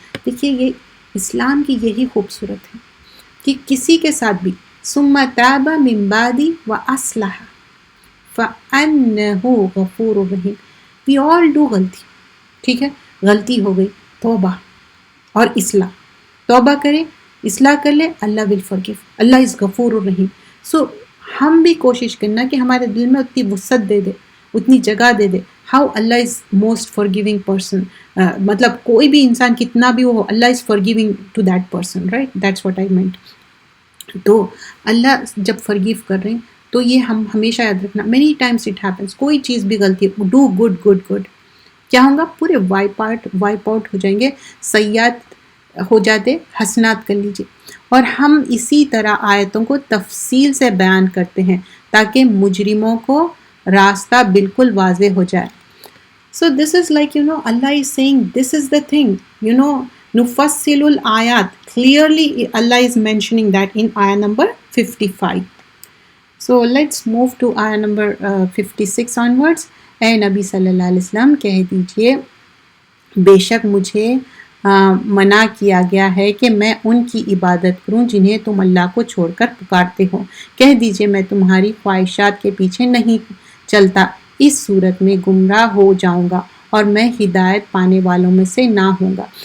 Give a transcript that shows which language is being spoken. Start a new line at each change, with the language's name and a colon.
Urdu: دیکھیے یہ اسلام کی یہی خوبصورت ہے کہ کسی کے ساتھ بھی
Arabic: ثم تاب من بعد واصلح فانہ غفور رحیم.
English: we all do
Urdu: غلطی، ٹھیک ہے، غلطی ہو گئی، توبہ اور اصلاح. توبہ کرے اصلاح کر لے، اللہ
English: Will forgive. Allah is غفور الرحیم.
Urdu: سو ہم بھی کوشش کرنا کہ ہمارے دل میں اتنی وسعت دے دے، اتنی جگہ دے دے.
English: How Allah is most forgiving person.
Urdu: مطلب کوئی بھی انسان کتنا بھی ہو،
English: Allah is forgiving to that person, right? That's what I meant.
Urdu: تو اللہ جب فرگیو کر رہے ہیں تو یہ ہم ہمیشہ یاد رکھنا.
English: many times it happens,
Urdu: کوئی چیز بھی غلطی،
English: do good good good,
Urdu: کیا ہوگا؟ پورے وائپ آؤٹ ہو جائیں گے، سیئات ہو جاتے، حسنات کر لیجیے. اور ہم اسی طرح آیتوں کو تفصیل سے بیان کرتے ہیں تاکہ مجرموں کو راستہ بالکل واضح ہو جائے.
English: So this is like, Allah is saying this is the thing,
Arabic: nufassilul ayat.
English: Clearly Allah is mentioning that in ayah number 55. So let's move to ayah number 56 onwards.
Urdu: اے نبی صلی اللہ علیہ وسلم کہہ دیجئے بے شک مجھے منع کیا گیا ہے کہ میں ان کی عبادت کروں جنہیں تم اللہ کو چھوڑ کر پکارتے ہو. کہہ دیجئے میں تمہاری خواہشات کے پیچھے نہیں چلتا، اس صورت میں گمراہ ہو جاؤں گا اور میں ہدایت پانے والوں میں سے نہ ہوں گا.